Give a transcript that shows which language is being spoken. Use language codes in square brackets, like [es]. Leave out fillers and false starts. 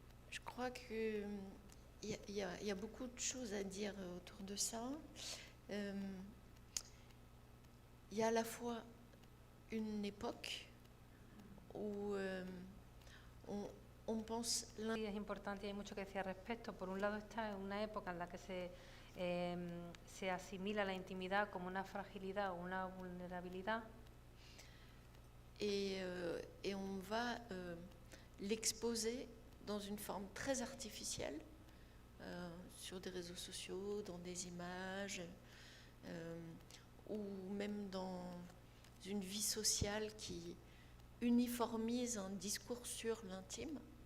[fr] Je crois qu'il y a beaucoup de choses à dire autour de ça. Il y a à la fois une époque où on pense... [es] Sí, es importante y hay mucho que decir al respecto. Por un lado está en una época en la que se asimila la intimidad como una fragilidad o una vulnerabilidad. [fr] Et on va l'exposer dans une forme très artificielle, sur des réseaux sociaux, dans des images, ou même dans une vie sociale qui uniformise un discours sur l'intime.